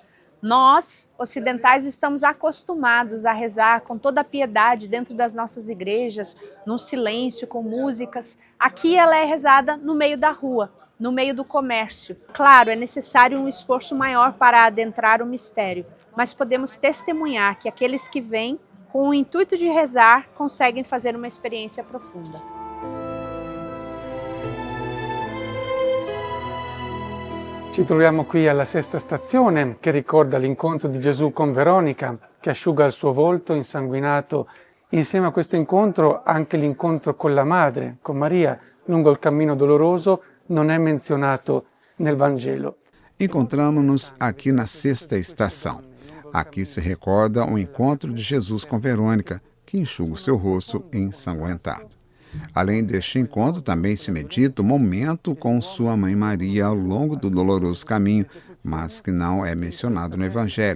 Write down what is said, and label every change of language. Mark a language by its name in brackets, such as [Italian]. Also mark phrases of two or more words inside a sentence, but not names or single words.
[Portuguese] Nós, ocidentais, estamos acostumados a rezar com toda a piedade dentro das nossas igrejas, no silêncio, com músicas. Aqui ela é rezada no meio da rua, no meio do comércio. Claro, é necessário um esforço maior para adentrar o mistério, mas podemos testemunhar que aqueles que vêm com o intuito de rezar conseguem fazer uma experiência profunda. [Italian] Ci troviamo qui alla sesta stazione che ricorda l'incontro di Gesù con Veronica, che asciuga il suo volto insanguinato. Insieme a questo incontro anche l'incontro con la madre, con Maria, lungo il cammino doloroso, non è menzionato nel Vangelo. [Portuguese] Encontramos-nos aqui na sexta estação. Aqui se recorda o encontro de Jesus com Verônica, que enxuga o seu rosto ensanguentado. Além deste encontro, também se medita o momento com sua mãe Maria ao longo do doloroso caminho, mas que não é mencionado no Evangelho.